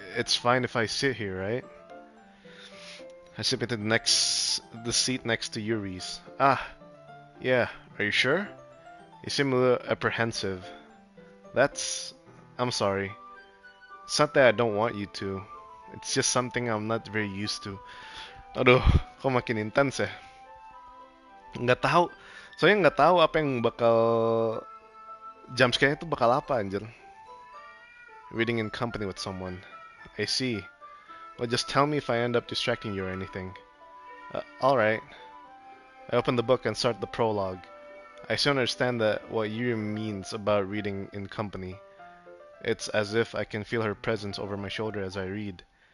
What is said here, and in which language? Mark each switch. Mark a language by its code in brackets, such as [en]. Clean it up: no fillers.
[en] It's fine if I sit here, right? I sit into the seat next to Yuri's. Ah, yeah. Are you sure? You seem a little apprehensive. I'm sorry. It's not that I don't want you to. It's just something I'm not very used to. [id] Aduh, kok makin intens ya? Nggak tahu. Soalnya nggak tahu apa yang bakal jumpscare itu bakal apa anjir. [en] Reading in company with someone. I see. Well, just tell me if I end up distracting you or anything. Alright. I open the book and start the prologue. I still understand that what Yuri means about reading in company. It's as if I can feel her presence over my shoulder as I read.